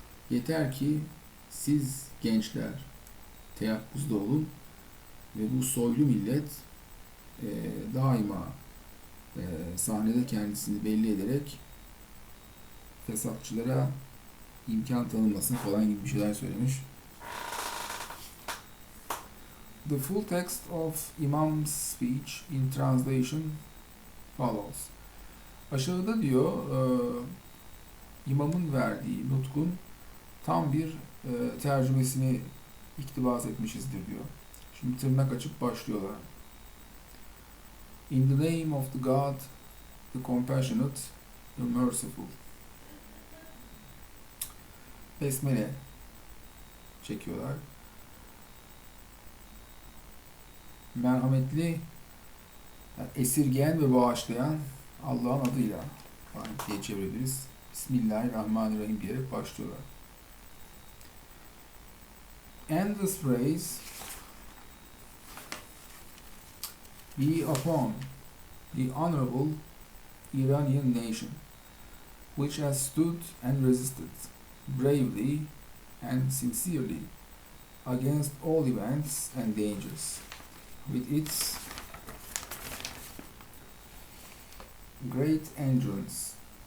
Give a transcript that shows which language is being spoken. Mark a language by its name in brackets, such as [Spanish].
[Turkish] Yeter ki siz gençler teyakkuzda olun ve bu soylu millet daima sahnede kendisini belli ederek fesatçılara imkan tanınmasın falan gibi bir şeyler söylemiş. [English] The full text of Imam's speech in translation follows. [Turkish] Aşağıda diyor imamın verdiği nutkun tam bir tercümesini iktibas etmişizdir diyor. Şimdi tırnak açıp başlıyorlar. [English] In the name of the God, the compassionate, the merciful. [Turkish] Besmele çekiyorlar. Merhametli, esirgeyen ve bağışlayan Allah'ın adıyla diye çevirebiliriz. Bismillahirrahmanirrahim diyerek başlıyorlar. [English] And this phrase be upon the honorable Iranian nation, which has stood and resisted bravely and sincerely against all events and dangers, with its great endurance.